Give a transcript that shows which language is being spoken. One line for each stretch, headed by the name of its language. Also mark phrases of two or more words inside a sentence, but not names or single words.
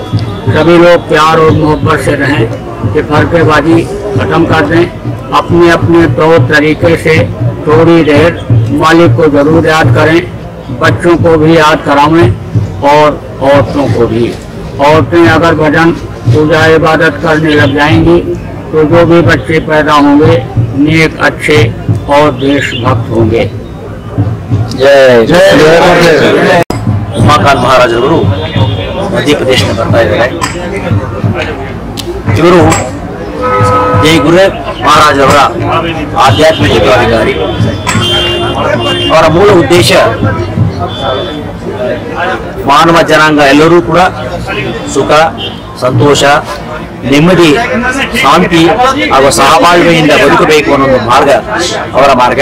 Hindi: सभी लोग प्यार और मोहब्बत से रहें, कि फर्केबाजी खत्म कर दें, अपने अपने तौर तरीके से थोड़ी देर मालिक को जरूर याद करें, बच्चों को भी याद करावें और औरतों को भी। औरतें अगर भजन पूजा इबादत करने लग जाएंगी तो जो भी बच्चे पैदा होंगे नेक अच्छे और देशभक्त होंगे। जय जय
Kannada: ಉಮಾಕಾಂತ್ ಮಹಾರಾಜರು ಮಧ್ಯಪ್ರದೇಶದಿಂದ ಬರ್ತಾ ಇದ್ದಾರೆ. ಇವರು ಜೈ ಗುರು ಮಹಾರಾಜ್ ಅವರ ಆಧ್ಯಾತ್ಮಿಕ ಜಿಲ್ಲಾಧಿಕಾರಿ. ಅವರ ಮೂಲ ಉದ್ದೇಶ ಮಾನವ ಜನಾಂಗ ಎಲ್ಲರೂ ಕೂಡ ಸುಖ ಸಂತೋಷ ನೆಮ್ಮದಿ ಶಾಂತಿ ಹಾಗೂ ಸಹಬಾಳ್ವೆಯಿಂದ ಬದುಕಬೇಕು ಅನ್ನೋ ಒಂದು ಮಾರ್ಗ ಅವರ ಮಾರ್ಗ.